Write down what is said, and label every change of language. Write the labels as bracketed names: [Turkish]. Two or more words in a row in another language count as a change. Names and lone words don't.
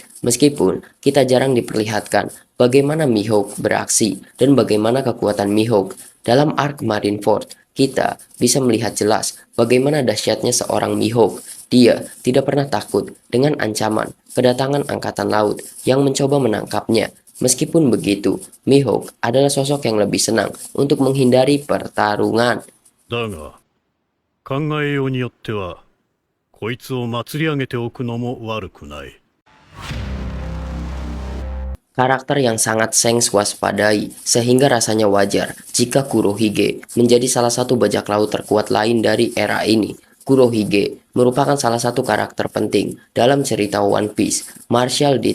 [Indonesian] Meskipun kita jarang diperlihatkan bagaimana Mihawk beraksi dan bagaimana kekuatan Mihawk dalam arc Marineford, kita bisa melihat jelas bagaimana dahsyatnya seorang Mihawk. Dia tidak pernah takut dengan ancaman kedatangan angkatan laut yang mencoba menangkapnya. Meskipun begitu, Mihawk adalah sosok yang lebih senang untuk menghindari pertarungan. [Japanese] だが、考えようによっては、こいつを祭り上げておくのも悪くない。 [Indonesian] Karakter yang sangat Shanks waspadai, sehingga rasanya wajar jika Kurohige menjadi salah satu bajak laut terkuat lain dari era ini. Kurohige merupakan salah satu karakter penting dalam cerita One Piece. Marshall D.